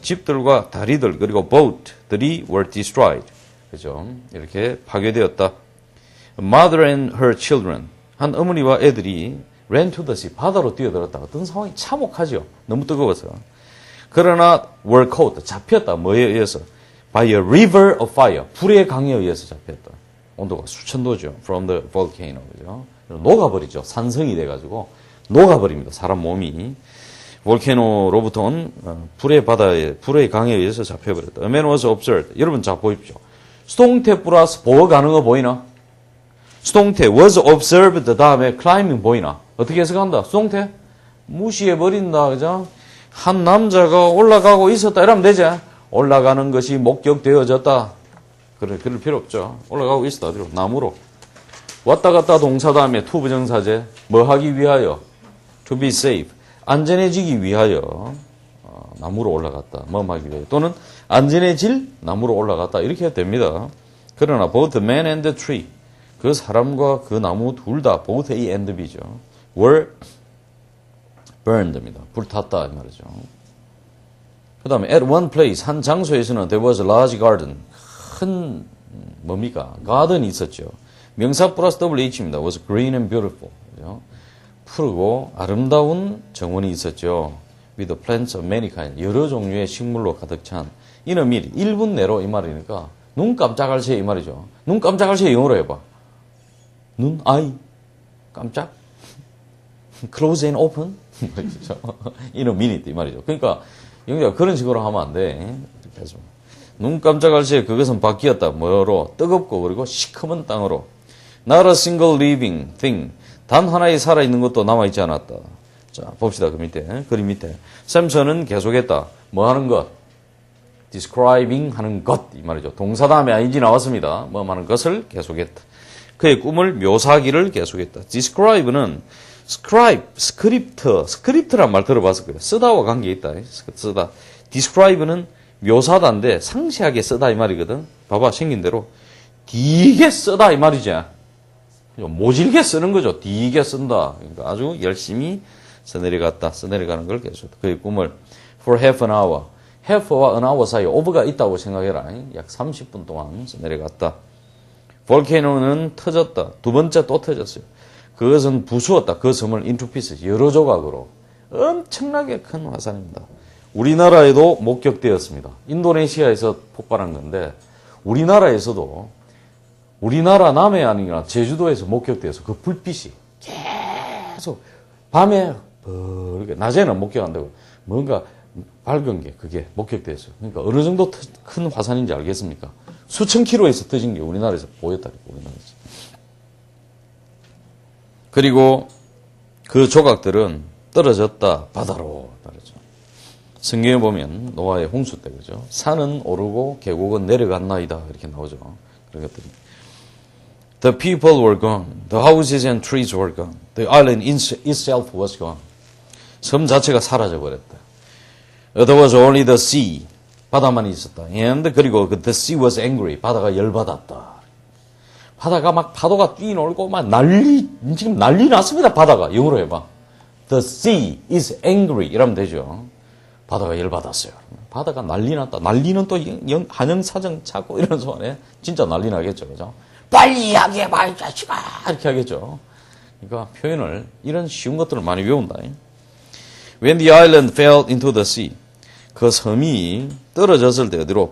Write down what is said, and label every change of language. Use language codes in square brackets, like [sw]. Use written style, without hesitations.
[ko] 집들과 다리들 그리고 boat들이 [en] were destroyed. [ko] 그죠? 이렇게 파괴되었다. [en] Mother and her children. [ko] 한 어머니와 애들이 [en] ran to the sea. [ko] 바다로 뛰어들었다. 어떤 상황이 참혹하죠. 너무 뜨거워서. 그러나 [en] were caught. [ko] 잡혔다. 뭐에 의해서? [en] By a river of fire. [ko] 불의 강에 의해서 잡혔다. 온도가 수천 도죠. [en] From the volcano. [ko] 그죠? 녹아버리죠. 산성이 돼가지고 녹아버립니다. 사람 몸이. 볼케노로부터 온 불의 강에 의해서 잡혀버렸다. [en] A man was observed. [ko] 여러분 자 보십시오. 수동태 플러스 보어 가능어 보이나? 수동태 was observed 다음에 climbing 보이나? 어떻게 해석한다? 수동태? 무시해버린다. 그죠? 한 남자가 올라가고 있었다. 이러면 되지? 올라가는 것이 목격되어졌다. 그럴 필요 없죠. 올라가고 있었다. 어디로? 나무로. 왔다 갔다 동사 다음에 to 부정사제. 뭐 하기 위하여? [en] To be safe. [ko] 안전해지기 위하여 나무로 올라갔다. 뭐 하기 위하여. 또는 안전해질 나무로 올라갔다. 이렇게 해도 됩니다. 그러나 [en] both the man and the tree. [ko] 그 사람과 그 나무 둘 다 both A and B죠. [en] were burned입니다. [ko] 불탔다 이 말이죠. 그 다음에 at one place 한 장소에서는 there was a large garden. 큰 뭡니까? 가든이 있었죠. 명사 플러스 WH입니다. [en] was green and beautiful. [ko] 그죠? 푸르고 아름다운 정원이 있었죠. [en] with plants of many kinds. [ko] 여러 종류의 식물로 가득 찬. [en] in a minute. [ko] 1분 내로 이 말이니까 눈 깜짝할 새이 말이죠. 눈 깜짝할 새 영어로 해봐. 눈, 아이, 깜짝. [en] close and open. in a minute 이 말이죠. [ko] 그러니까 영자 그런 식으로 하면 안 돼. 이렇게 해서. 눈 깜짝할 새에 그것은 바뀌었다. 뭐로? 뜨겁고 그리고 시커먼 땅으로. [en] Not a single living thing. [ko] 단 하나의 살아있는 것도 남아있지 않았다. 자, 봅시다. 그 밑에. 그림 밑에. 샘슨은 계속했다. 뭐 하는 것? describing 하는 것. 이 말이죠. 동사 다음에 ing 나왔습니다. 뭐 하는 것을 계속했다. 그의 꿈을 묘사하기를 계속했다. describe는 스크립트란 말 들어봤을 거예요. 쓰다와 관계 있다. 쓰다. describe는 묘사다인데 상세하게 쓰다 이 말이거든. 봐봐 생긴 대로 되게 쓰다 이 말이지. 모질게 쓰는 거죠. 되게 쓴다. 그러니까 아주 열심히 써내려가는 걸 계속. 그의 꿈을 [en] for half an hour. [ko] half와 an hour 사이에 over가 있다고 생각해라. 약 30분 동안 써내려갔다. 볼케노는 터졌다. 두 번째 또 터졌어요. 그것은 부수었다. 그 섬을 [en] into pieces. [ko] 여러 조각으로. 엄청나게 큰 화산입니다. 우리나라에도 목격되었습니다. 인도네시아에서 폭발한 건데 우리나라에서도 우리나라 남해안이나 제주도에서 목격되어서 그 불빛이 계속 밤에 낮에는 목격 안 되고 뭔가 밝은 게 그게 목격되었어요. 그러니까 어느 정도 큰 화산인지 알겠습니까? 수천 킬로에서 터진 게 우리나라에서 보였다니까. 우리나라에서. 그리고 그 조각들은 떨어졌다 바다로 말이죠. 성경에 보면 노아의 홍수 때 그죠. 산은 오르고 계곡은 내려갔나이다 이렇게 나오죠. 그런 것들이. [en] The people were gone. The houses and trees were gone. The island itself was gone. [ko] 섬 자체가 사라져 버렸다. [en] There was only the sea. [ko] 바다만 있었다. [en] And 그리고 the sea was angry. [ko] 바다가 열받았다. 바다가 막 파도가 뛰놀고 막 지금 난리 났습니다. 바다가 영어로 해봐. [en] The sea is angry [ko] 이러면 되죠. 바다가 열받았어요. 바다가 난리 났다. 난리는 또 한영사정 찾고 이런 소안에 진짜 난리 나겠죠. 그죠? 빨리 이야기해봐, 이 자식아! 이렇게 하겠죠. 그러니까 표현을, 이런 쉬운 것들을 많이 외운다. [en] When the island fell into the sea. [ko] 그 섬이 떨어졌을 때 어디로?